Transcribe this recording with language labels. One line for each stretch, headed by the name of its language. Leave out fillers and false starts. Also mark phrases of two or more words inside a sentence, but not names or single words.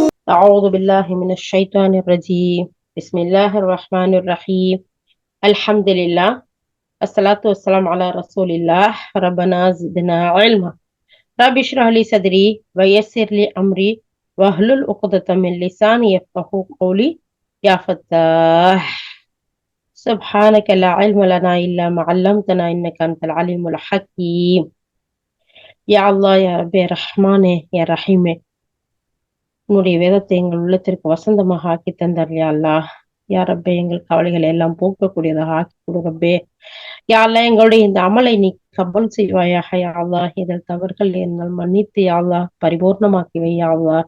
Arabic: أعوذ بالله من الشيطان الرجيم بسم الله الرحمن الرحيم الحمد لله الصلاة والسلام على رسول الله ربنا زدنا علما رب اشرح لي صدري ويسر لي أمري واحلل عقدة من لساني يفقهوا قولي يا فتاح سبحانك لا علم لنا إلا ما علمتنا إنك أنت العليم الحكيم يا الله يا ربي رحمانه يا رحيمه
Tamil: உன்னுடைய வேதத்தை எங்கள் உள்ளத்திற்கு வசந்தமாக ஆக்கி தந்தார் அல்லாஹ். யா ரப்பே, எங்கள் கவலைகளை எல்லாம் போக்கக்கூடியதாக ஆக்கி கொடு ரப்பே.
Arabic: يا الله,
Tamil: எங்களுடைய இந்த அமலை நீ கபல் செய்வாயாக
Arabic: يا الله.
Tamil: இதில் தவறுகள் எங்கள் மன்னித்து
Arabic: يا الله
Tamil: பரிபூர்ணமாக்கி வை
Arabic: يا الله.